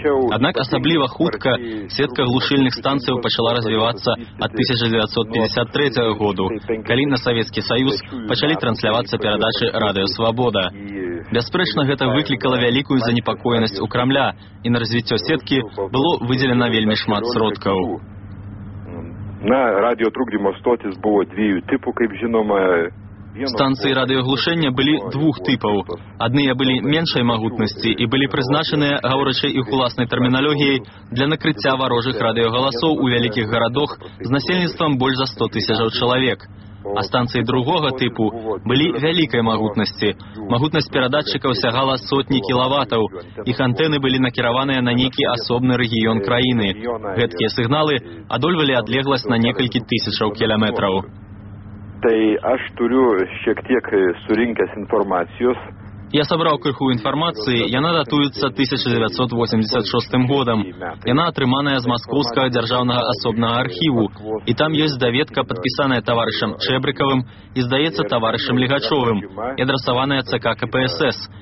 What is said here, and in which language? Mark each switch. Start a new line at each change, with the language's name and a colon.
Belarusian: Аднак асабліва хутка сетка глушыльных станцыяў пачала развівацца ад 1953 году, калі на Савецкі Саюз пачалі транслявацца перадачы «Радыё Свабода». Бясспрэчна, гэта выклікала вялікую занепакоенасць у Крамля, і на развіццё сеткі было выдзелена вельмі шмат сродкаў. На радіо «Трукдзімо Стотіс» было дзвію тыпу, каб жінома... Станцыі радыёглушэння былі двух тыпаў. Адныя былі меншай магутнасці і былі прызначаныя, гаворачы іх уласнай тэрміналогіяй, для накрыцця варожых радыёгаласоў у вялікіх гарадах з насельніцтвам больш за 100 тысячаў чалавек. А станцыі другога тыпу былі вялікай магутнасці. Магутнасць перадатчыкаў сягала сотні кіловатаў. Іх антэны былі накіраваныя на некі асобны рэгіён краіны. Гэткія сігналы адольвалі адлегласць на некалькі тысячаў кіламетраў.
Lithuanian: Tai aš turiu šiek tiek surinkęs informacijos.
Belarusian: Я сабраў крыху інфармацыі, яна датуецца 1986 годам. Яна атрыманая з Маскоўскага дзяржаўнага асобнага архіву. І там ёсць даведка, падпісаная таварышам Чэбрыкавым і, здаецца, таварышам Лігачовым, і адрасаваная ЦК КПСС.